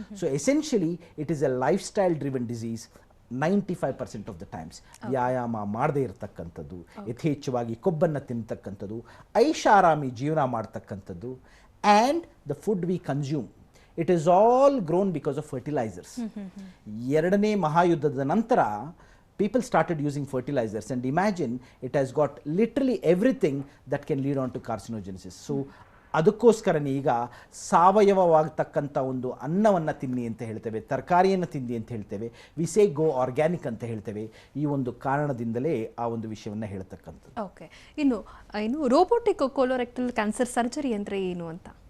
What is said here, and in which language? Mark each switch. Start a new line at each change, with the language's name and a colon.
English: So essentially it is a lifestyle driven disease. 95% of the times
Kannada: ವ್ಯಾಯಾಮ ಮಾಡದೇ ಇರತಕ್ಕಂಥದ್ದು, ಯಥೇಚ್ಛವಾಗಿ ಕೊಬ್ಬನ್ನು ತಿನ್ನತಕ್ಕಂಥದ್ದು, ಐಷಾರಾಮಿ ಜೀವನ ಮಾಡ್ತಕ್ಕಂಥದ್ದು,
English: And the food we consume, it is all grown because of fertilisers.
Kannada: ಎರಡನೇ ಮಹಾಯುದ್ಧದ ನಂತರ
English: people started using fertilizers, and imagine it has got literally everything that can lead on to carcinogenesis.
Kannada: So ಅದಕ್ಕೋಸ್ಕರನೇ ಈಗ ಸಾವಯವವಾಗತಕ್ಕಂಥ ಒಂದು ಅನ್ನವನ್ನು ತಿನ್ನಿ ಅಂತ ಹೇಳ್ತೇವೆ, ತರಕಾರಿಯನ್ನು ತಿನ್ನಿ ಅಂತ ಹೇಳ್ತೇವೆ,
English: we say go organic
Kannada: ಅಂತ ಹೇಳ್ತೇವೆ. ಈ ಒಂದು ಕಾರಣದಿಂದಲೇ ಆ ಒಂದು ವಿಷಯವನ್ನು ಹೇಳ್ತಕ್ಕಂಥದ್ದು. ಓಕೆ, ಇನ್ನು ರೋಬೋಟಿಕ್ ಕೋಲೋರೆಕ್ಟಲ್ ಕ್ಯಾನ್ಸರ್ ಸರ್ಜರಿ ಅಂದರೆ ಏನು ಅಂತ?